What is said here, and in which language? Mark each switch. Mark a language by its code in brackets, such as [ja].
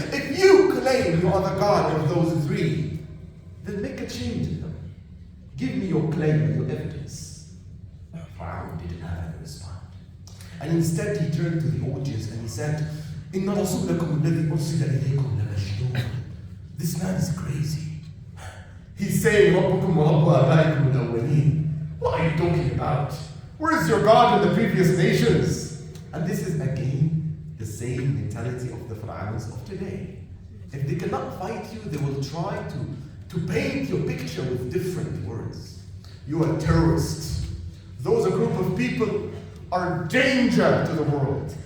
[en] If you claim you are the God of those three, then make a change in them. Give me your claim and your evidence. Fir'aun didn't have any response. And instead he turned to the audience and he said, [ar] إِنَّ رَسُولَكُمُ الَّذِي أُرْسِلَ إِلَيْكُمْ لَمَجْنُونَ. [en] This man is crazy. He's saying, [ar] رَبُّكُمْ وَرَبُّ آبَائِكُمُ الْأَوَّلِينَ. [en] What are you talking about? Where is your God in the previous nations? And this is again the same mentality of the Fir'auns of today. If they cannot fight you, they will try to paint your picture with different words. You are a terrorist. Those a group of people are danger to the world.